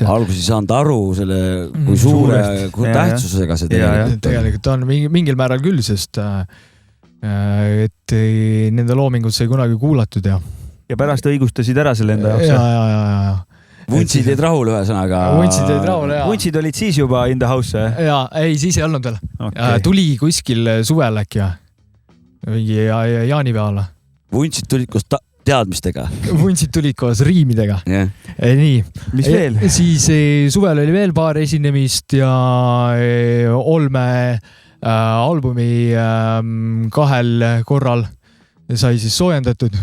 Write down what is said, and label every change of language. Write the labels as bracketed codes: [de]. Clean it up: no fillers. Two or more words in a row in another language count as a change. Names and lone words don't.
[et] Alguses ei saanud aru selle, kui suure tähtsusega see tegelikult on mingil määral küll, sest et nende loomingut sai kunagi kuulatud ja pärast õigustasid ära selle enda jaoks. Ja. Vuntsid olid rahul ühesõnaga. Vuntsid olid siis juba [en] in the house? [et] Jaa, ei, siis ei olnud veel. Okay. Tuli kuskil suvel äkki mingi jaanipeale. Vuntsid tulid koos teadmistega. Vuntsid tulid koos riimidega. Yeah. Nii. Mis veel? Siis suvel oli veel paar esinemist ja Olme albumi 2 korral sai siis soojendatud.